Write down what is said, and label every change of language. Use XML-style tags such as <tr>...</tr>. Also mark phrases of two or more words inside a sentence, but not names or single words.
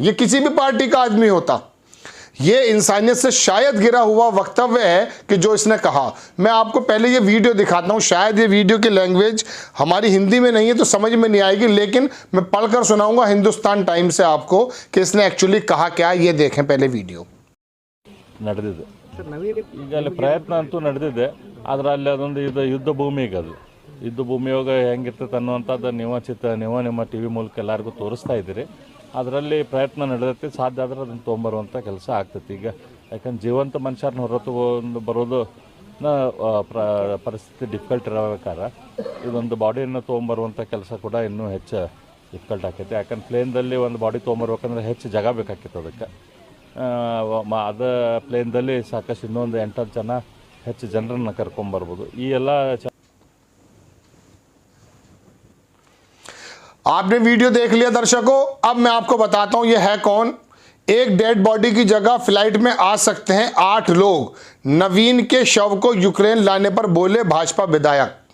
<hi>ये किसी भी पार्टी का आदमी होता, ये इंसानियत से शायद गिरा हुआ वक्तव्य है कि जो इसने कहा। मैं आपको पहले ये वीडियो दिखाता हूं, शायद ये वीडियो की लैंग्वेज हमारी हिंदी में नहीं है तो समझ में नहीं आएगी, लेकिन मैं पढ़कर सुनाऊंगा हिंदुस्तान टाइम्स से आपको कि इसने एक्चुअली कहा क्या। ये देखें पहले वीडियो।</hi> <kn>ನಡೆದಿದೆ ಈಗ ಅಲ್ಲಿ ಪ್ರಯತ್ನ ಅಂತೂ ನಡೆದಿದೆ, ಆದರೆ ಅಲ್ಲಿ ಅದೊಂದು ಯುದ್ಧ ಭೂಮಿ ಈಗ ಅದು ಯುದ್ಧ ಭೂಮಿಯಾಗ ಹೆಂಗಿರ್ತೈತೆ ಅನ್ನುವಂಥದ್ದು ನೀವು ನಿಮ್ಮ ಟಿ ವಿ ಮೂಲಕ ಎಲ್ಲರಿಗೂ ತೋರಿಸ್ತಾ ಇದ್ದೀರಿ. ಅದರಲ್ಲಿ ಪ್ರಯತ್ನ ನಡೆದೈತಿ, ಸಾಧ್ಯ ಆದರೆ ಅದನ್ನು ತೊಗೊಂಬರುವಂಥ ಕೆಲಸ ಆಗ್ತೈತಿ. ಈಗ ಯಾಕಂದ್ರೆ ಜೀವಂತ ಮನುಷ್ಯರನ್ನ ಹೊರತುಕೊಂಡು ಬರೋದು ಪರಿಸ್ಥಿತಿ ಡಿಫಿಕಲ್ಟ್ ಇರಬೇಕಾದ್ರೆ ಇದೊಂದು ಬಾಡಿಯನ್ನು ತೊಗೊಂಬರುವಂಥ ಕೆಲಸ ಕೂಡ ಇನ್ನೂ ಹೆಚ್ಚು ಡಿಫಿಕಲ್ಟ್ ಆಕೈತಿ. ಯಾಕಂದ್ರೆ ಪ್ಲೇನ್ದಲ್ಲಿ ಒಂದು ಬಾಡಿ ತೊಗೊಂಬರ್ಬೇಕಂದ್ರೆ ಹೆಚ್ಚು ಜಾಗ ಬೇಕಾಗ್ತೈತೆ. ಅದಕ್ಕೆ ಅದ ಪ್ಲೇನ್ದಲ್ಲಿ ಸಾಕಷ್ಟು ಇನ್ನೊಂದು 8 ಜನ ಹೆಚ್ಚು ಜನರನ್ನು ಕರ್ಕೊಂಬರ್ಬೋದು. ಈ ಎಲ್ಲ</kn> <hi>आपने वीडियो देख लिया दर्शकों। अब मैं आपको बताता हूं ये है कौन। एक</hi> <en>dead body</en> <hi>की जगह फ्लाइट में आ सकते हैं 8 लोग। नवीन के शव को यूक्रेन लाने पर बोले भाजपा विधायक।</hi>